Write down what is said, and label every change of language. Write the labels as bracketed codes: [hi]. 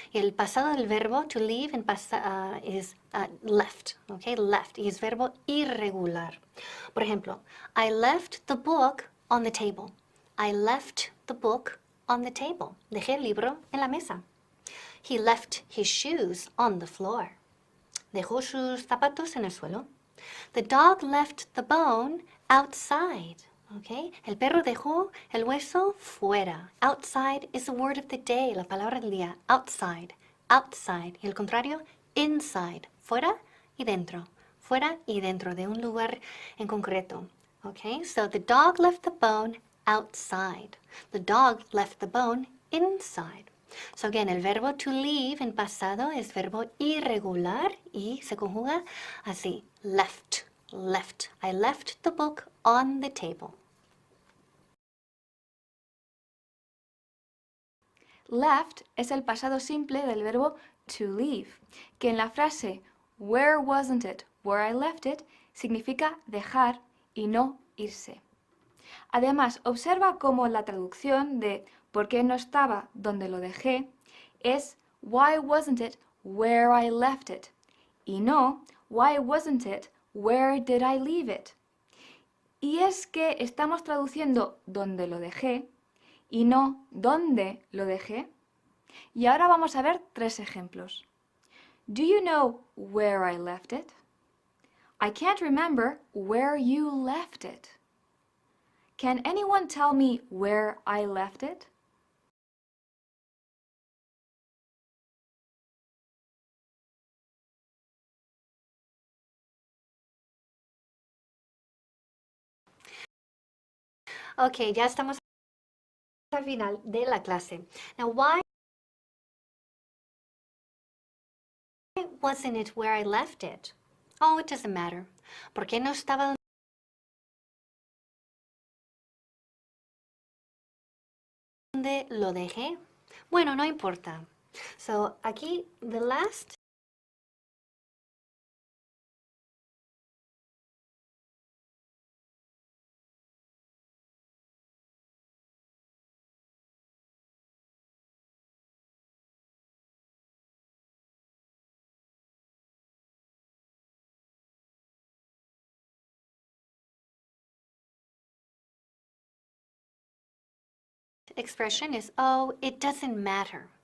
[es] Y el pasado del verbo [en] to leave in is left, okay? Left. [es] Y es verbo irregular. Por ejemplo, [en] I left the book on the table. I left the book on the table. [es] Dejé el libro en la mesa. [en] He left his shoes on the floor. [es] Dejó sus zapatos en el suelo. [en] The dog left the bone outside. Okay? [es] El perro dejó el hueso fuera. [en] Outside is the word of the day, [es] la palabra del día. [en] Outside, outside. [es] Y el contrario, inside. Fuera y dentro. Fuera y dentro de un lugar en concreto. Okay? [en] So the dog left the bone outside. The dog left the bone inside. So again, [es] el verbo to leave en pasado es verbo irregular y se conjuga así. [en] Left, left. I left the book on the table. [es] Left es el pasado simple del verbo to leave, que en la frase [en] where wasn't it, where I left it, [es] significa dejar y no irse. Además, observa cómo la traducción de ¿por qué no estaba donde lo dejé? [en] Es why wasn't it where I left it? Y no why wasn't it where did I leave it? [es] Y es que estamos traduciendo donde lo dejé y no dónde lo dejé. Y ahora vamos a ver tres ejemplos. [en] Do you know where I left it? I can't remember where you left it. Can anyone tell me where I left it? [es] Ok, ya estamos al final de la clase. [en] Now, why wasn't it where I left it? Oh, it doesn't matter. [es] ¿Por qué no estaba donde lo dejé? Bueno, no importa. [en] So, [es] aquí, [en] the last expression is, oh, it doesn't matter.